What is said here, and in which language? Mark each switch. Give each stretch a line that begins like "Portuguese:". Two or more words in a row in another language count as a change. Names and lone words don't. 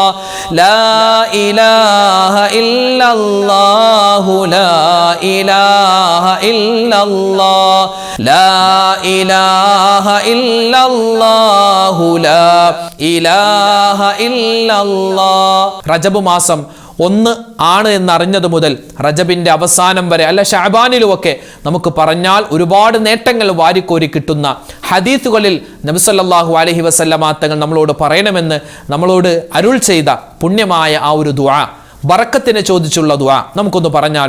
Arabic: لا إله إلا الله لا إله إلا الله لا إله إلا الله لا إله إلا الله
Malayalam: റജബ് മാസം 1 ആണ് എന്നറിഞ്ഞത് മുതൽ റജബിന്റെ അവസാനം വരെ അല്ല ഷഅബാനിലുമൊക്കെ നമുക്ക് പറഞ്ഞാൽ ഒരുപാട് നേട്ടങ്ങൾ വാരിക്കോരി കിട്ടുന്ന ഹദീസുകളിൽ നബി
Arabic: صلى الله عليه وسلم
Malayalam: തങ്ങൾ നമ്മളോട് പറയണമെന്ന് നമ്മളോട് അരുൾ ചെയ്ത പുണ്യമായ ആ ഒരു ദുആ, ബറക്കത്തിനെ ചോദിച്ചുള്ള ദുആ നമുക്കൊന്ന് പറഞ്ഞാലോ?